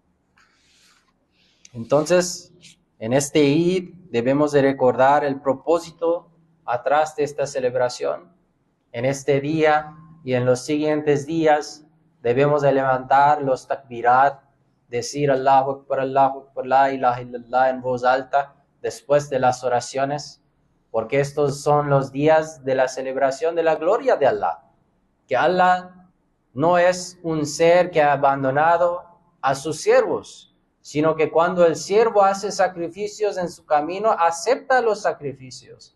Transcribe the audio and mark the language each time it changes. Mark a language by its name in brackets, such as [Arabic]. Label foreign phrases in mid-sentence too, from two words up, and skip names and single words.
[Spanish] Entonces, en este Eid debemos de recordar el propósito atrás de esta celebración. En este día y en los siguientes días debemos de levantar los takbirat, decir [Arabic] الله أكبر، لا إله إلا الله [Spanish] en voz alta después de las oraciones, porque estos son los días de la celebración de la gloria de Allah, que Allah no es un ser que ha abandonado a sus siervos, sino que cuando el siervo hace sacrificios en su camino, acepta los sacrificios.